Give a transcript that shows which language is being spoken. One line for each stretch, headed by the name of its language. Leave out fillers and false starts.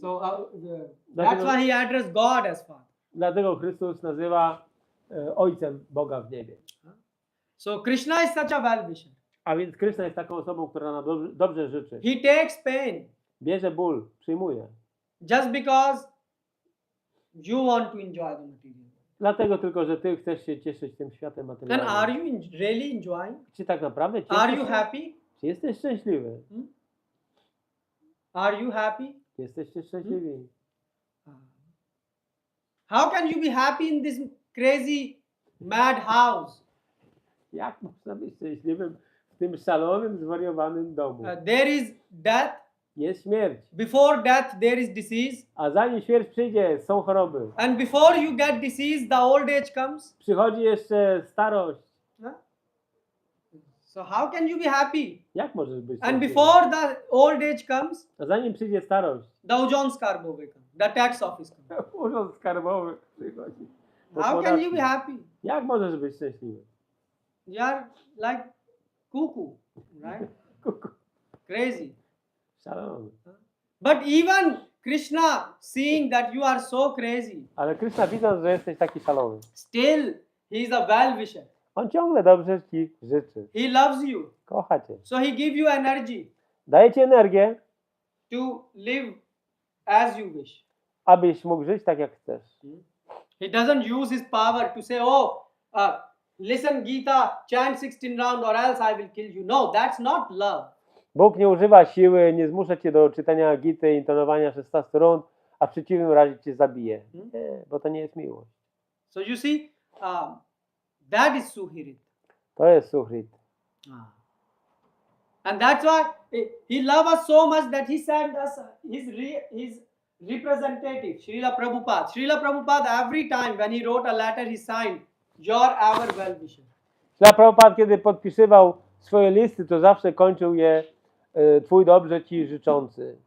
English: So that's why he addressed God as father.
Polish: Dlatego Chrystus nazywa ojcem Boga w niebie.
English: So Krishna is such a well-wisher.
Polish: A więc Krishna jest taką osobą, która nam dobrze życzy.
English: He takes pain
Polish: Bierze ból, przyjmuje.
English: just because you want to enjoy the material.
Polish: Dlatego tylko, że ty chcesz się cieszyć tym światem
English: And
Polish: materialnym.
English: are you really enjoying?
Polish: Czy tak naprawdę cieszysz
English: Are you
Polish: się?
English: happy?
Polish: Czy jesteś szczęśliwy?
English: Are you happy?
Polish: Jesteście szczęśliwi.
English: How can you be happy in this crazy, mad house?
Polish: Jak można być szczęśliwym w tym szalonym, zwariowanym domu?
English: There is death.
Polish: Jest śmierć.
English: Before death, there is disease.
Polish: A zanim śmierć przyjdzie, są choroby.
English: And before you get disease, the old age comes.
Polish: Przychodzi jeszcze starość.
English: So how can you be happy?
Polish: Jak możesz być
English: And
Polish: szczęśliwy?
English: before the old age comes,
Polish: A zanim przyjdzie starość,
English: the
Polish: Ojan Skarbowy
English: comes. The tax office comes.
Polish: urząd skarbowy przychodzi.
English: How can you be happy?
Polish: Jak możesz być szczęśliwy?
English: You are like cuckoo, right? Crazy.
Polish: Szalony.
English: But even Krishna, seeing that you are so crazy,
Polish: Ale Krishna, widząc, że jesteś taki szalony,
English: still he is a well-wisher.
Polish: on ciągle dobrze ci życzy.
English: He loves you.
Polish: Kocha cię.
English: So he gives you energy
Polish: Daje ci energię,
English: to live as you wish.
Polish: abyś mógł żyć tak, jak chcesz.
English: He doesn't use his power to say, oh, listen Gita, chant 16 rounds or else I will kill you. No, that's not love.
Polish: Bóg nie używa siły, nie zmusza cię do czytania Gity, intonowania 16 rund, a w przeciwnym razie cię zabije. Nie, bo to nie jest miłość.
English: So you see, that is suhirit.
Polish: To jest suchrit.
English: And that's why he loved us so much that he sent us his representative, Srila Prabhupada. Srila Prabhupada, every time when he wrote a letter, he signed, "Your ever well-wisher."
Polish: Dla Prabhupada, kiedy podpisywał swoje listy, to zawsze kończył je Twój dobrze Ci życzący.